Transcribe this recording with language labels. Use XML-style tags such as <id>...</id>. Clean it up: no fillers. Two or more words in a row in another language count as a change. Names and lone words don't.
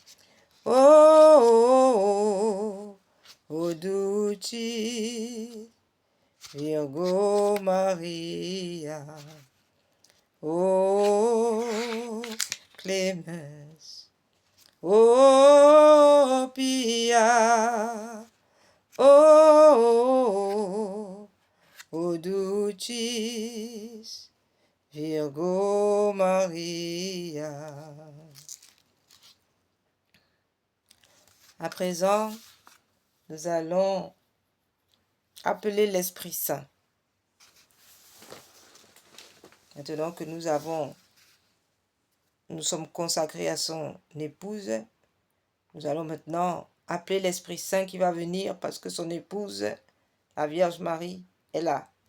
<la>o dulcis Virgo Maria, o clemens, o pia, o dulcis Virgo Maria.</la> <fr>À présent, nous allons appeler l'Esprit Saint. Maintenant que nous sommes consacrés à son épouse, nous allons maintenant appeler l'Esprit Saint qui va venir parce que son épouse, la Vierge Marie, est là.</fr>